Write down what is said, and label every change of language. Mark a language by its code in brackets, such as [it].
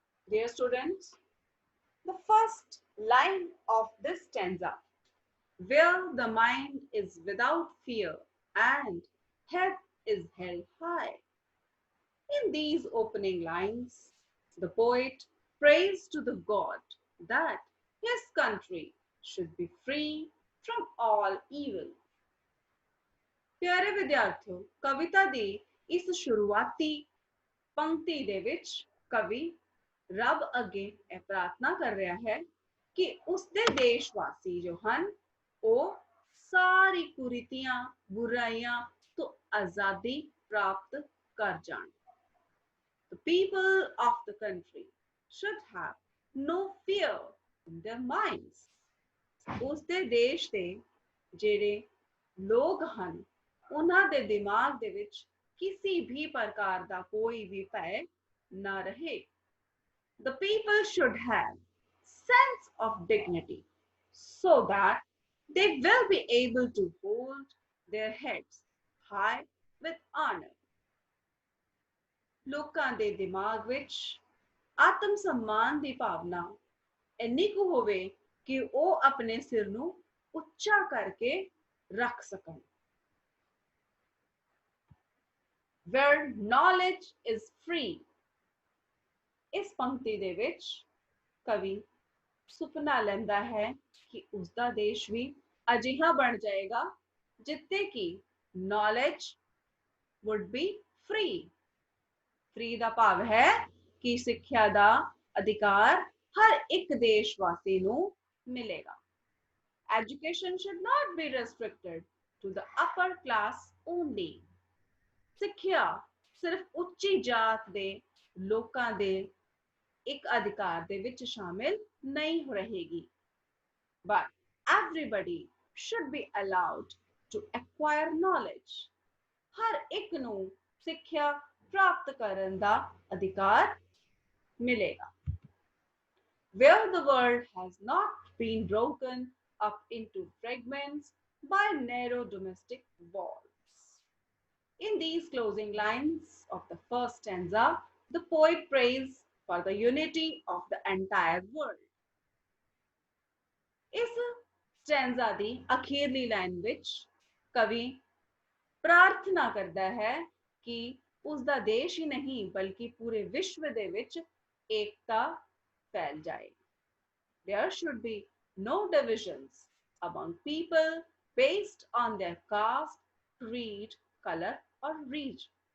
[en] Dear students, the first line of this stanza, where the mind is without fear and head is held high. In these opening lines, the poet prays to the God that his country should be free from all evil. [pa] ਪਿਆਰੇ ਵਿਦਿਆਰਥੀਓ, ਕਵਿਤਾ ਦੀ ਇਸ ਸ਼ੁਰੂਆਤੀ ਪੰਕਤੀ ਦੇ ਵਿੱਚ ਕਵੀ ਰੱਬ ਅੱਗੇ ਇਹ ਪ੍ਰਾਰਥਨਾ ਕਰ ਰਿਹਾ ਹੈ ਕਿ ਉਸਦੇ ਦੇਸ਼ ਵਾਸੀ ਜੋ ਹਨ ਉਹ ਸਾਰੀ ਕੁਰੀਤੀਆਂ ਬੁਰਾਈਆਂ ਤੋਂ ਆਜ਼ਾਦੀ ਪ੍ਰਾਪਤ ਕਰ ਜਾਣ. [en] The people of the country should have no fear in their minds. [pa] ਉਸਦੇ ਦੇਸ਼ ਦੇ ਜਿਹੜੇ ਲੋਕ ਹਨ ਉਹਨਾਂ ਦੇ ਦਿਮਾਗ ਦੇ ਵਿੱਚ ਕਿਸੇ ਵੀ ਪ੍ਰਕਾਰ ਦਾ ਕੋਈ ਵੀ ਭੈ ਨਾ ਰਹੇ. [en] The people should have sense of dignity so that they will be able to hold their heads high with honor. [pa] ਲੋਕਾਂ ਦੇ ਦਿਮਾਗ ਵਿੱਚ ਆਤਮ ਸਨਮਾਨ ਦੀ ਭਾਵਨਾ ਇੰਨੀ ਕੁ ਹੋਵੇ ਕਿ ਉਹ ਆਪਣੇ ਸਿਰ ਨੂੰ ਉੱਚਾ ਕਰਕੇ ਰੱਖ ਸਕਣ. [en] Where knowledge is free. [pa] ਇਸ ਪੰਕਤੀ ਦੇ ਵਿੱਚ ਕਵੀ ਸੁਪਨਾ ਲੈਂਦਾ ਹੈ ਕਿ ਉਸਦਾ ਦੇਸ਼ ਵੀ ਅਜਿਹਾ ਬਣ ਜਾਏਗਾ ਜਿੱਥੇ ਕਿ [en] knowledge would be free. [pa] Free ਦਾ ਭਾਵ ਹੈ ਕਿ ਸਿੱਖਿਆ ਦਾ ਅਧਿਕਾਰ ਹਰ ਇੱਕ ਦੇਸ਼ ਵਾਸੀ ਨੂੰ ਮਿਲੇਗਾ. [en] Education should not be restricted to the upper class only. [pa] ਸਿੱਖਿਆ ਸਿਰਫ ਉੱਚੀ ਜਾਤ ਦੇ ਲੋਕਾਂ ਦੇ ਇੱਕ ਅਧਿਕਾਰ ਦੇ ਵਿੱਚ ਸ਼ਾਮਿਲ ਨਹੀਂ ਰਹੇਗੀ. [en] But everybody should be allowed to acquire knowledge. [pa] ਹਰ ਇੱਕ ਨੂੰ ਸਿੱਖਿਆ ਪ੍ਰਾਪਤ ਕਰਨ ਦਾ ਅਧਿਕਾਰ ਮਿਲੇਗਾ. [en] Where the world has not been broken up into fragments by narrow domestic walls. In these closing lines of the first stanza, the poet prays for the unity of the entire world. [pa] ਇਸ stanza ਦੀ ਅਖੀਰਲੀ line ਵਿੱਚ ਕਵੀ ਪ੍ਰਾਰਥਨਾ ਕਰਦਾ ਹੈ ਕਿ ਉਸਦਾ ਦੇਸ਼ ਹੀ ਨਹੀਂ ਬਲਕਿ ਪੂਰੇ ਵਿਸ਼ਵ ਦੇ ਵਿੱਚ ਏਕਤਾ ਫੈਲ ਜਾਏ. [en] There should be no divisions among people based on their caste, creed, color or region.